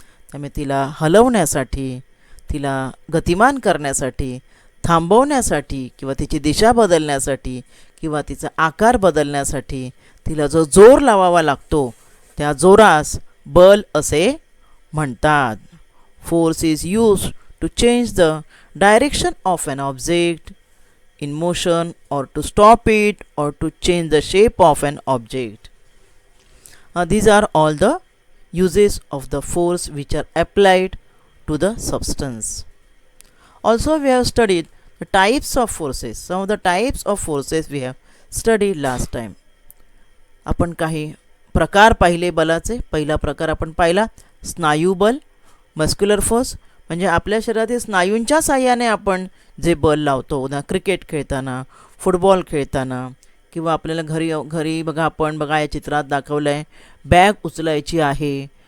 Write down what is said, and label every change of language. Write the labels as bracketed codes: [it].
[mr] त्यामुळे तिला हलवण्यासाठी, तिला गतिमान करण्यासाठी, थांबवण्यासाठी किंवा तिची दिशा बदलण्यासाठी किंवा तिचा आकार बदलण्यासाठी तिला जो जोर लावावा लागतो त्या जोरास बल असे म्हणतात. [en] Force is used to change the direction of an object in motion or to stop it or to change the shape of an object. These are all the uses of the force which are applied to the substance. Also we have studied the types of forces. Some of the types of forces we have studied last time. [mr] आपण काही प्रकार पाहिले बलाचे. पहिला प्रकार आपण पाहिला स्नायू बल, मस्क्युलर फोर्स, म्हणजे आपल्या शरीरातील स्नायूंच्या साहाय्याने आपण जे बल लावतो. उदा क्रिकेट खेळताना, फुटबॉल खेळताना किंवा आपल्याला घरी बघा या चित्रात दाखवलं आहे, बॅग उचलायची आहे.